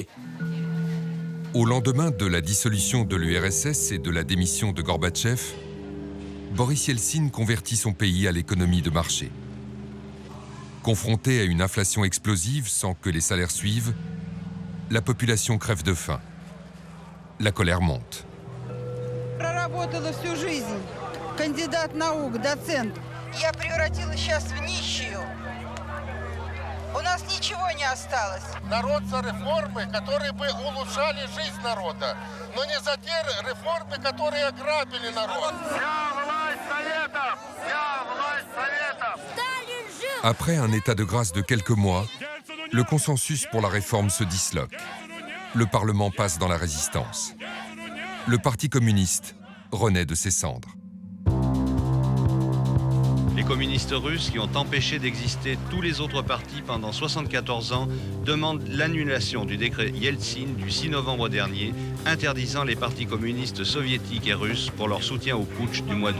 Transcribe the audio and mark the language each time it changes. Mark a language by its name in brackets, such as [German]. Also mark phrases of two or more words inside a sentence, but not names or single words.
[French] Au lendemain de la dissolution de l'URSS et de la démission de Gorbatchev, Boris Yeltsin convertit son pays à l'économie de marché. Confronté à une inflation explosive sans que les salaires suivent, la population crève de faim. La colère monte. [Russian] Проработала всю жизнь. Кандидат наук, доцент. Я превратилась сейчас в нищую. У нас ничего не осталось. Народ за реформы, которые бы улучшали жизнь народа, но не за те реформы, которые ограбили народ. Я власть советов! Я власть советов! [French] Après un état de grâce de quelques mois, le consensus pour la réforme se disloque. Le Parlement passe dans la résistance. Le Parti communiste renaît de ses cendres. Les communistes russes, qui ont empêché d'exister tous les autres partis pendant 74 ans, demandent l'annulation du décret Yeltsin du 6 novembre dernier, interdisant les partis communistes soviétiques et russes pour leur soutien au putsch du mois d'août.